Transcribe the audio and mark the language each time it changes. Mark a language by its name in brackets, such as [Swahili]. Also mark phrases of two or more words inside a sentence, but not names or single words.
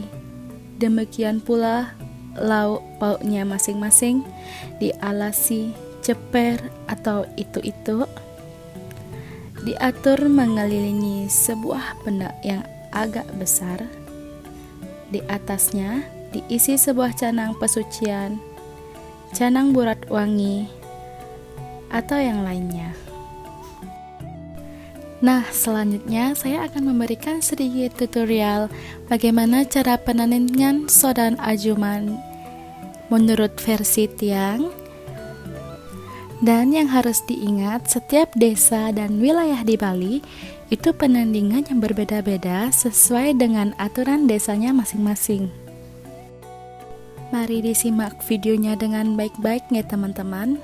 [Indonesian] Demikian pula lauk pauknya masing-masing dialasi ceper atau itu diatur mengelilingi sebuah pendak yang agak besar. Di atasnya diisi sebuah canang pesucian, canang burat wangi, atau yang lainnya. Nah, selanjutnya saya akan memberikan sedikit tutorial bagaimana cara penandingan sodan ajuman menurut versi Tiang. Dan yang harus diingat, setiap desa dan wilayah di Bali itu penandingan yang berbeda-beda sesuai dengan aturan desanya masing-masing. Mari disimak videonya dengan baik-baik ya teman-teman.